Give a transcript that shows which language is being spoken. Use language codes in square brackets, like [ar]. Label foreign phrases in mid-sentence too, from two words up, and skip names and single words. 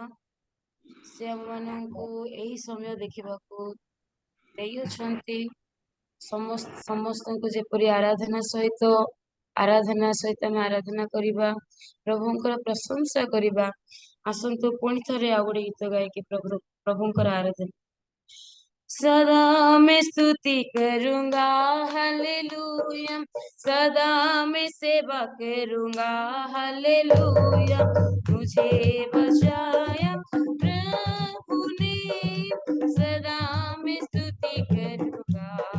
[or] ସେ ଆମମାନଙ୍କୁ ଏହି ସମୟ ଦେଖିବାକୁ ଦେଇଅଛନ୍ତି। ସମସ୍ତଙ୍କୁ ଯେପରି ଆରାଧନା ସହିତ ଆମେ ଆରାଧନା କରିବା, ପ୍ରଭୁଙ୍କର ପ୍ରଶଂସା କରିବା। ଆସନ୍ତୁ ପୁଣି ଥରେ ଆଉ ଗୋଟେ ଗୀତ ଗାଇକି ପ୍ରଭୁଙ୍କର ଆରାଧନା। [hi] सदा मैं स्तुति करूंगा हालेलुया, सदा मैं सेवा करूंगा हालेलुया, मुझे बचाया प्रभु ने, सदा मैं स्तुति करूंगा,